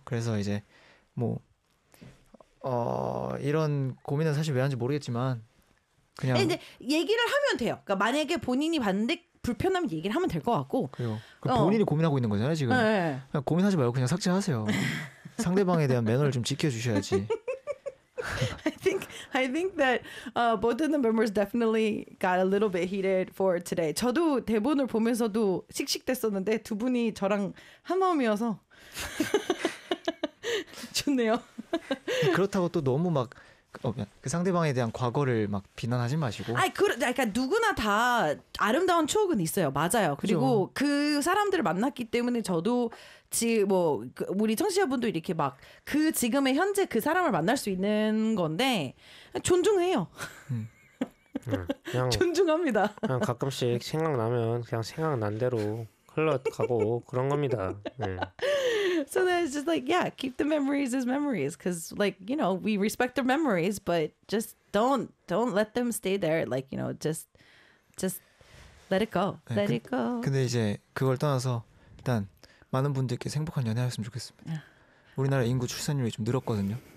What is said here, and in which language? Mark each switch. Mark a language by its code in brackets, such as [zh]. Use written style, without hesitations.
[ko] 그래서 이제 뭐, 이런 고민은 사실 왜 하는지 모르겠지만, 그냥 이제 얘기를 하면 돼요. 그러니까 만약에 본인이 봤는데 불편하면 얘기를 하면 될 것 같고. 그리고 본인이 고민하고 있는 거잖아요 지금. 네. 그냥 고민하지 말고 그냥 삭제하세요. 상대방에 대한 매너를 좀 지켜주셔야지. [en] I think that both of the members definitely got a little bit heated for today. [ko] 저도 대본을 보면서도 씩씩댔었는데 두 분이 저랑 한 마음이어서 좋네요. 그렇다고 또 너무 막 그 상대방에 대한 과거를 막 비난하지 마시고. 아니, 그러니까 누구나 다 아름다운 추억은 있어요. 맞아요. 그리고 그렇죠. 그 사람들을 만났기 때문에 저도 지금 뭐 우리 청취자분도 이렇게 막 그 지금의 현재 그 사람을 만날 수 있는 건데 존중해요. 그냥 존중합니다. 그냥 가끔씩 생각나면 그냥 생각난 대로 흘러가고 그런 겁니다. 네. [en] So then it's just like, yeah, keep the memories as memories, because like, you know, we respect their memories, but just don't let them stay there. Like, you know, just let it go. [ko] 네, [en] let it go. [ko] 근데 이제 그걸 떠나서 일단 많은 분들께 행복한 연애하셨으면 좋겠습니다. 우리나라 인구 출산율이 좀 늘었거든요.